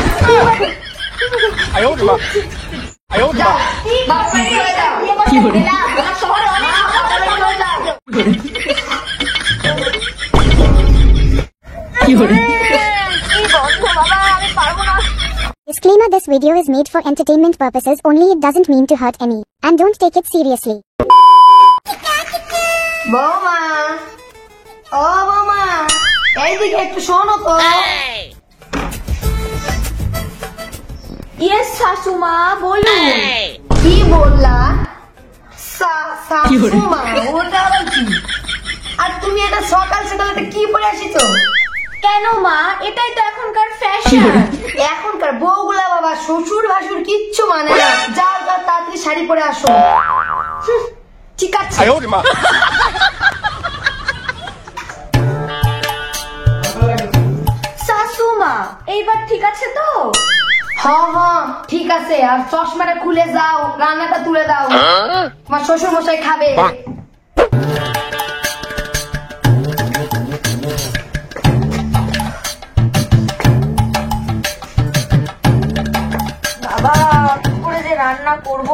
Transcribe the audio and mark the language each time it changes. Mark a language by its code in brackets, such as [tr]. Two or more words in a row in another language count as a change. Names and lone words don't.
[zh] 哎呦我的妈！哎呦我的妈！ [en] Disclaimer: This video is made for entertainment purposes only. It doesn't mean to hurt any. And don't take it seriously. [bn] বৌমা, ও বৌমা, এইদিকে একটু শোনো তো। ইয়েস শাশুমা, বলুন। কি বললা? শাশুমা, ওটা আবার কি? আর তুমি এটা সকাল সকাল এটা কি পরে আসিছো? কেন মা, এটাই তো এখনকার ফ্যাশন। এখনকার বউগুলা বাবা শ্বশুর ভাসুর কিচ্ছু মানে না। যাও যাও তাড়াতাড়ি শাড়ি পরে আসো। ঠিক আছে। [zh] 哎呦我的妈！ [bn] শাশুমা, এইবার ঠিক আছে তো? হ্যাঁ হ্যাঁ ঠিক আছে। আর চশমাটা খুলে যাও, রান্নাটা তুলে দাও, তোমার শ্বশুর মশাই খাবে। বাবা, কি করে যে রান্না করবো?